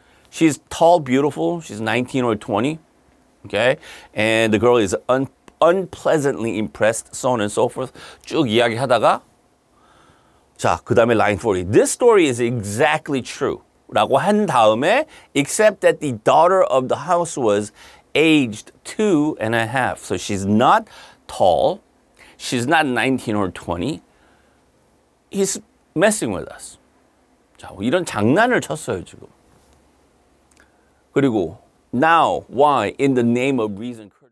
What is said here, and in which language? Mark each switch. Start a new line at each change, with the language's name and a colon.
English: She's tall, beautiful. She's 19 or 20, okay? And the girl is unpleasantly impressed, so on and so forth.
Korean: 쭉 이야기하다가 자, 그 다음에 line 40.
English: This story is exactly true.
Korean: 라고 한 다음에
English: except that the daughter of the house was aged 2.5. So she's not tall. She's not 19 or 20. He's messing with us.
Korean: 자, 이런 장난을 쳤어요, 지금. 그리고
English: now, why, in the name of reason.